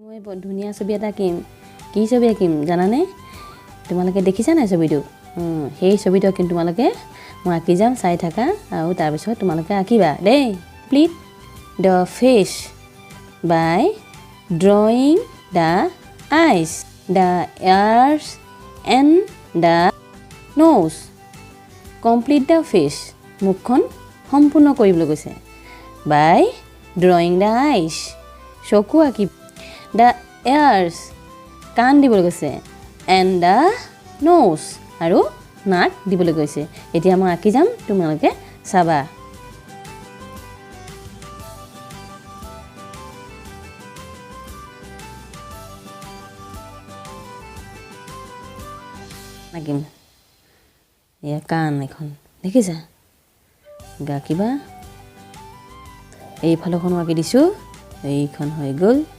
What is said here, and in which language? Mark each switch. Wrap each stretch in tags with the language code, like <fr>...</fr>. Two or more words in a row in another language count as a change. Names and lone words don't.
<as>ধুনীয়া ছবি এটা আঁকিম কি ছবি আঁকিম জানানে তোমালোকে দেখিছা নাই ছবিটো সেই ছবিটো কিন্তু তোমালোকে মই আঁকি যাম চাই থাকা আৰু তাৰ পিছত তোমালোকে আঁকিবা দেই</as> <en>Complete the fish by drawing the eyes, the ears and the nose. Complete the fish.</en> <as>মুখখন সম্পূৰ্ণ কৰিবলৈ কৈছে</as> <en>by drawing the eyes.</en> <as>চকু আঁকি</as> <en>the ears</en> <as>কাণ দিবলৈ কৈছে</as> <en>and the nose</en> <as>আৰু নাক দিবলৈ কৈছে এতিয়া মই আঁকি যাম তোমালোকে চাবা আঁকিম এয়া কাণ এখন দেখিছা গা কিবা এইফালখনো আঁকি দিছোঁ এইখন হৈ গ'ল</as>